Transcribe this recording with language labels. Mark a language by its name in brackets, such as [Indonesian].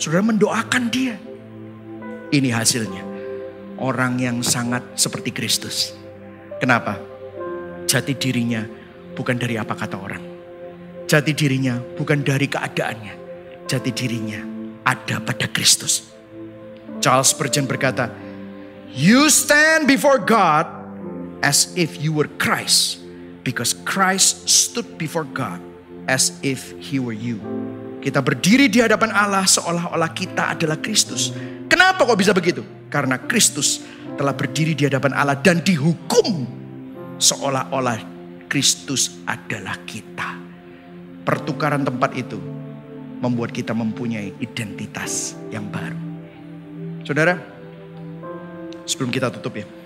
[Indonesian] Saudara mendoakan dia. Ini hasilnya. Orang yang sangat seperti Kristus. Kenapa? Jati dirinya bukan dari apa kata orang. Jati dirinya bukan dari keadaannya. Jati dirinya ada pada Kristus. [English] Charles Spurgeon berkata, you stand before God as if you were Christ, because Christ stood before God as if He were you. [Indonesian] Kita berdiri di hadapan Allah seolah-olah kita adalah Kristus. Kenapa kok bisa begitu? Karena Kristus telah berdiri di hadapan Allah dan dihukum seolah-olah Kristus adalah kita. Pertukaran tempat itu membuat kita mempunyai identitas yang baru. Saudara, sebelum kita tutup ya,